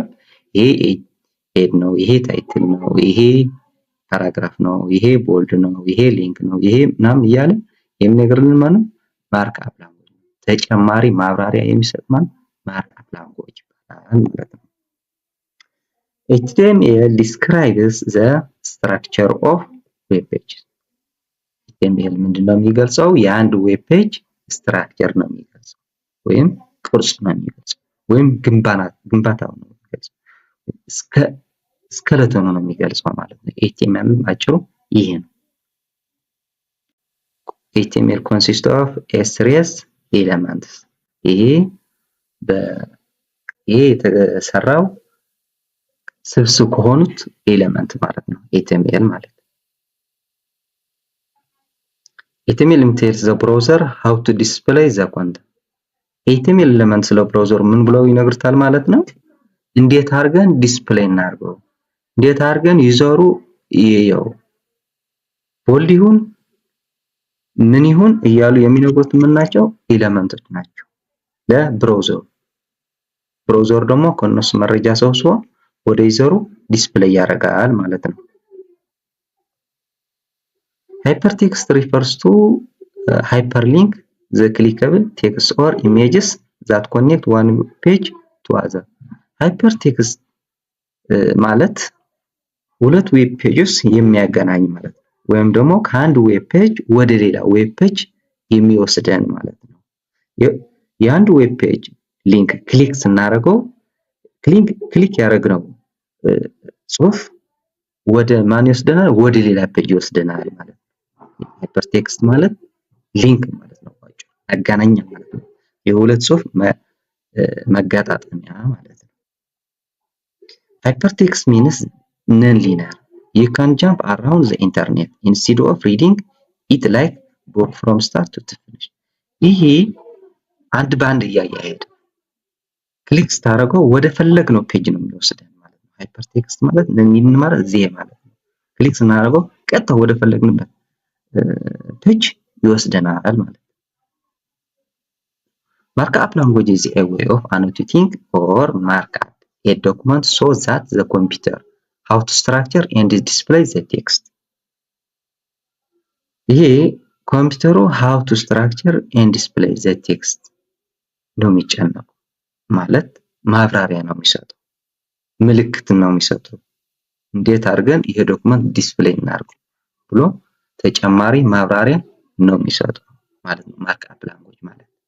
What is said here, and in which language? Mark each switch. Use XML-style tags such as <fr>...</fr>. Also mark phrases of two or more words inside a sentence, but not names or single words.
<am>ይሄ ሄድ ነው፣ ይሄ ታይትል ነው፣ ይሄ ፓራግራፍ ነው፣ ይሄ ቦልድ ነው፣ ይሄ ሊንክ ነው፣ ይሄ ምናምን እያለ የሚነግርልን ማለት</am> <en>markup language</en> <am>ነው። ተጨማሪ ማብራሪያ የሚሰጥ ማለት</am> <en>markup language</en> <am>ይባላል ማለት ነው።</am> <en>HTML describes the structure of web pages.</en> <am>HTML ምንድነው የሚገልጸው? የአንድ</am> <en>web page</en> <am>ስትራክቸር ነው የሚገልጸው ወይም ቅርጽ ነው የሚገልጸው ወይም ግንባታው ነው የሚገልጸው ስኬለተኑ ነው የሚገልጸው ማለት ነው። HTML አጭሩ ይሄ ነው።</am> <en>HTML consists of a series elements.</en> <am>ይሄ የተሰራው ስብስብ ከሆኑት ኤሌመንት ማለት ነው HTML ማለት።</am> <en>HTML tells the browser how to display the content.</en> <am>HTML ኤሌመንት ስለ ብራውዘር ምን ብለው ይነግሩታል ማለት ነው? እንዴት አድርገን ዲስፕሌይ እናድርገው፣ እንዴት አድርገን ዩዘሩ ይየው፣ ቦልድ ይሁን ምን ይሁን እያሉ የሚነግሩት ምን ናቸው? ኤሌመንቶች ናቸው ለብራውዘሩ። ብራውዘር ደግሞ ከነሱ መረጃ ሰብስቦ ወደ ዩዘሩ ዲስፕሌይ ያደርጋል ማለት ነው።</am> <en>Hypertext refers to hyperlink the clickable text or images that connect one page to other.</en> <am>Hypertext ማለት ሁለት</am> <en>web pages</en> <am>የሚያገናኝ ማለት ነው። ወይም ደግሞ ከአንድ</am> <en>web page</en> <am>ወደ ሌላ</am> <en>web page</en> <am>የሚወስደን ማለት ነው። የአንድ</am> <en>web page link click</en> <am>ስናደርገው ክሊክ ያደረግነው ጽሁፍ ወደ ማን ይወስደናል? ወደ ሌላ ፔጅ ይወስደናል ማለት ነው። ሃይፐርቴክስት ማለት ሊንክ ማለት ነው። አገናኛ ማለት ነው። የሁለት ጽሁፍ መገጣጠሚያ ማለት ነው።</am> <en>Hypertext means non-linear. You can jump around the internet instead of reading it like book from start to finish.</en> <am>ይሄ አንድ ባንድ እያያሄድ ክሊክ ስታደርገው ወደ ፈለግነው ፔጅ ነው የሚወስደን ማለት ነው። ሃይፐርቴክስት ማለት ምን ማለት ዜ ማለት ነው። ክሊክ ስናደርገው ቀጥታ ወደ ፈለግንበት ፔጅ ይወስደናል ማለት ነው።</am> <en>Markup language is a way of annotating or markup a document so that the computer how to structure and display the text.</en> <am>ይሄ ኮምፒውተሩ</am> <en>how to structure and display the text</en> <am>ነው የሚጨነቀው ማለት ማብራሪያ ነው የሚሰጠው፣ ምልክት ነው የሚሰጠው፣ እንዴት አድርገን ይሄ</am> <en>document display</en> <am>እናድርገው ብሎ ተጨማሪ ማብራሪያ ነው የሚሰጠው ማለት ነው።</am> <en>markup language</en> <am>ማለት</am>